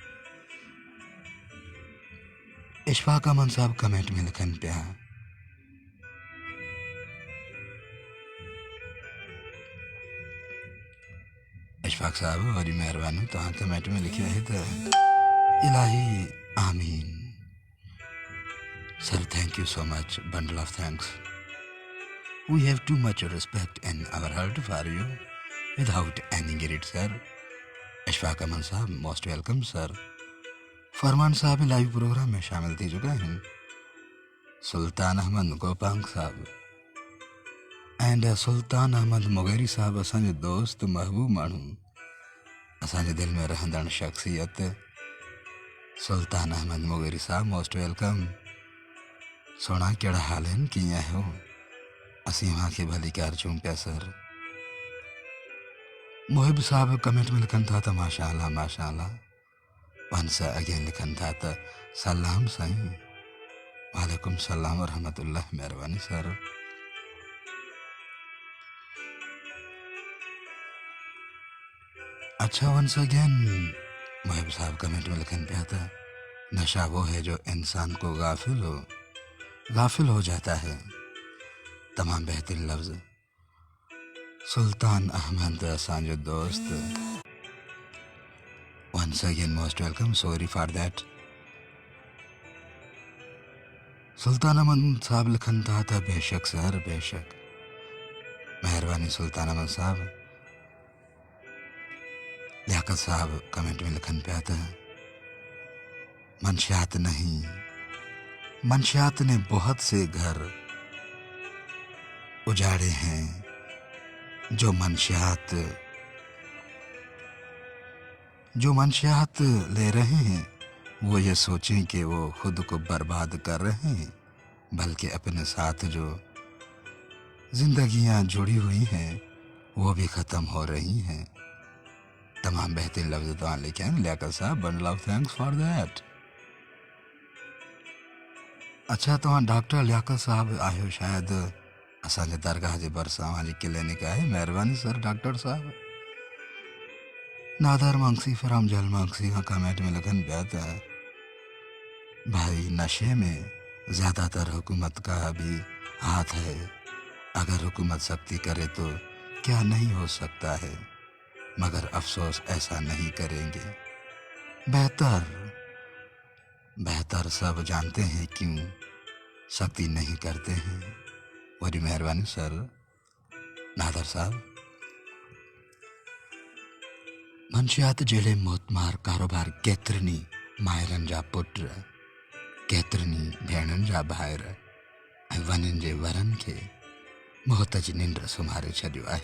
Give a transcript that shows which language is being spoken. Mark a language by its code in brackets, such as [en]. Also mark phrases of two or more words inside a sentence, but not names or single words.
[sd] इशफाक अमन साहब कमेंट में लिखनि पिया, इशफाक साहब वरी महिरबानी, तव्हां कमेंट में लिखियो आहे त इलाही आमीन। [en] सर, thank you so much, bundle of thanks. We have too much respect in our heart for you without any greed, sir. [ur] اشفاق امن صاحب [en] most welcome [ur] سر۔ فرمان صاحب لائیو پروگرام میں شامل تھی چکا ہیں. [sd] सुल्तान अहमद गोपांग साहब एंड सुल्तान अहमद मुगेरी साहब असांजो दोस्त महबूब माण्हू, असांजे दिल में रहंदड़ शख्सियत सुल्तान अहमद मुगेरी साहब [en] most welcome. [sd] सोना कहिड़ा हाल आहिनि, कीअं आहियो? असीं अव्हांखे भली कार चऊं पिया सर। मुहिब साहब कमेंट में लिखनि था त माशाअल्लाह माशाअल्लाह। [en] once again [sd] लिखनि था त सलाम साईं। [ar] وعليكم السلام ورحمة الله, [sd] महिरबानी सर। अच्छा, [en] once again [sd] मुहिब साहब कमेंट में लिखन पिया था, [ur] نشہ وہ ہے جو انسان کو غافل ہو جاتا ہے. [sd] तमाम बेहतरीन लफ्ज़। सुल्तान अहमद असांजो दोस्त, [en] once again most welcome, sorry for that. [sd] सुल्तान अहमद साहब लिखन था त बेशक सर बेशक, महिरबानी सुल्तान अहमद साहब। लियाकत साहब कमेंट में लिखन पिया था, [ur] منشیات نہیں، منشیات نے بہت سے گھر اجاڑے ہیں. جو منشیات لے رہے ہیں وہ یہ سوچیں کہ وہ خود کو برباد کر رہے ہیں، بلکہ اپنے ساتھ جو زندگیاں جڑی ہوئی ہیں وہ بھی ختم ہو رہی ہیں. [sd] तमाम बेहतरीन लफ्ज़ तव्हां लिखिया आहिनि लियाकत साहब, [en] bundle of thanks for that. [sd] अच्छा, तव्हां डॉक्टर लियाकत साहब आहियो शायदि? असांजे दरगाह जे भरिसां अव्हांजी क्लिनिक आहे। महिरबानी सर डॉक्टर साहब। नादर मंगसी फराम जल मंगसी खां कमेंट में लिखनि पिया त [ur] بھائی نشے میں زیادہ تر حکومت کا بھی ہاتھ ہے. اگر حکومت سختی کرے تو کیا نہیں ہو سکتا ہے، مگر افسوس ایسا نہیں کریں گے. بہتر بہتر سب جانتے ہیں کیوں سختی نہیں کرتے ہیں. [sd] वरी मेहरबानी सर नादर साहब। मंशियात जहिड़े मोतमार कारोबार केतिरनि माहिरनि जा पुट, केतिरनि भेणनि जा भाइर ऐं वननि जे वरनि खे मौत जी निंड सुम्हारे छॾियो आहे।